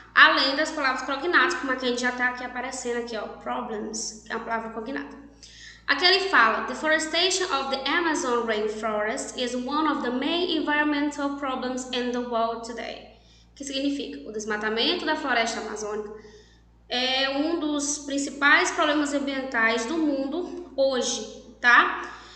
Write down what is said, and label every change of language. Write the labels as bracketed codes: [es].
[pt] Além das palavras cognatas, como aqui a gente já está aqui aparecendo aqui, ó, problems, que é uma palavra cognata. Aqui ele fala, [en] deforestation of the Amazon rainforest is one of the main environmental problems in the world today. [pt] Que significa, o desmatamento da floresta amazônica é um dos principais problemas ambientais do mundo hoje, tá?